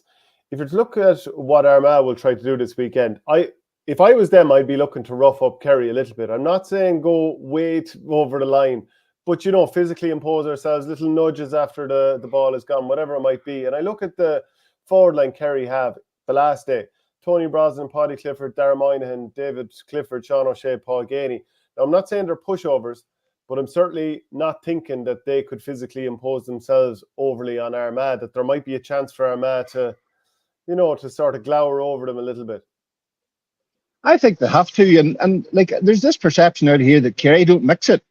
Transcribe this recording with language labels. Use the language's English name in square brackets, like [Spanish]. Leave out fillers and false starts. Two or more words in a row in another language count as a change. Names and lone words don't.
[English] If you look at what Armagh will try to do this weekend, if I was them, I'd be looking to rough up Kerry a little bit. I'm not saying go way over the line, but, physically impose ourselves, little nudges after the ball is gone, whatever it might be. And I look at the forward line Kerry have the last day. Tony Brosnan, Paddy Clifford, Darragh Moynihan, David Clifford, Sean O'Shea, Paul Ganey. Now, I'm not saying they're pushovers, but I'm certainly not thinking that they could physically impose themselves overly on Armagh, that there might be a chance for Armagh to, to sort of glower over them a little bit. I think they have to. And like, there's this perception out here that Kerry don't mix it.